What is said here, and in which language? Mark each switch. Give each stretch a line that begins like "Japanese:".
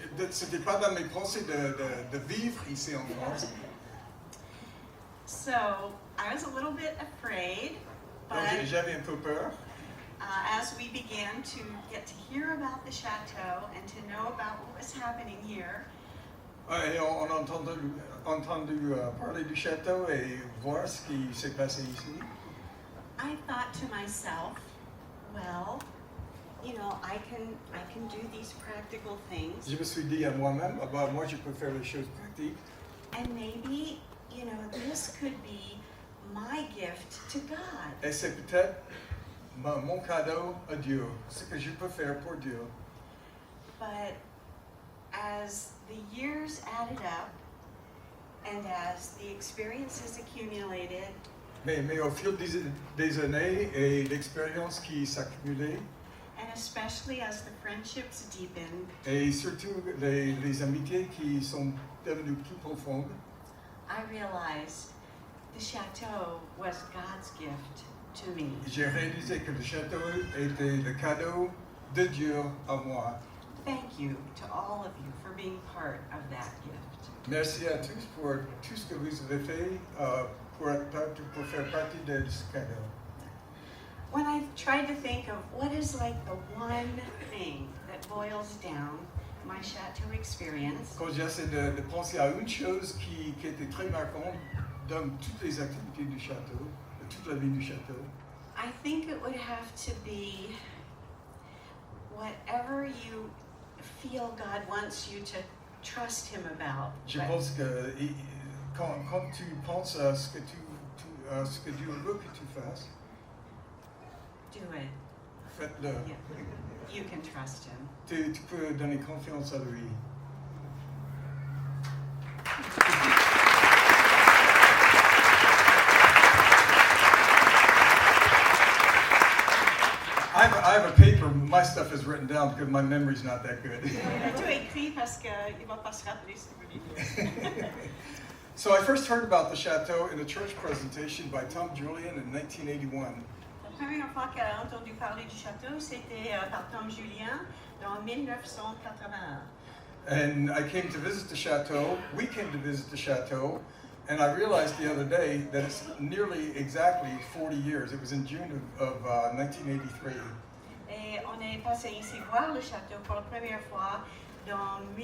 French: c'était pas dans mes pensées de vivre ici en France.
English: So I was a little bit afraid,
French: Donc
English: but
French: j'avais un peu peur.
English: as we began to get to hear about the chateau and to know about what was happening here,
French: Et on a entendu parler du château et voir ce qui s'est passé ici.
English: I thought to myself, well, you know, I can do these practical things,
French: Je me suis dit à moi-même, ah bah, moi je peux faire les choses pratiques.
English: and maybe, you know, this could be my gift to God.
French: Et c'est peut-être mon cadeau à Dieu, ce que je peux faire pour Dieu.
English: But as the years added up and as the experiences accumulated,
French: Mais au fil des années et l'expérience qui s'accumulait,
English: and especially as the friendships deepened,
French: et surtout les amitiés qui sont devenues plus profondes,
English: I realized the chateau was God's gift to me.
French: j'ai réalisé que le château était le cadeau de Dieu à moi.
English: Thank you to all of you for being part of that gift.
French: Merci à tous pour tout ce que vous avez fait pour faire partie de ce cadeau.
English: When I tried to think of what is like the one thing that boils down my chateau experience,
French: Quand j'essaie de penser à une chose qui était très marquante dans toutes les activités du château, de toute la vie du château,
English: I think it would have to be whatever you feel God wants you to trust Him about.
French: je pense que quand tu penses à ce que Dieu veut que tu fasses,
English: Do it.
French: faites-le.
English: Yeah. You can trust Him.
French: Tu peux donner confiance à lui.
English: I have a paper, my stuff is written down because my memory's not that good.
French: Tu as écrit parce qu'il va pas se rappeler si vous voulez.
English: So I first heard about the chateau in a church presentation by Tom Julian in 1981.
French: La première fois qu'elle a entendu parler du château, c'était par Tom Julien dans 1981.
English: And I came to visit the chateau, we came to visit the chateau, and I realized the other day that it's nearly exactly 40 years. It was in June of 1983.
French: Et on est passé ici voir le château pour la première fois dans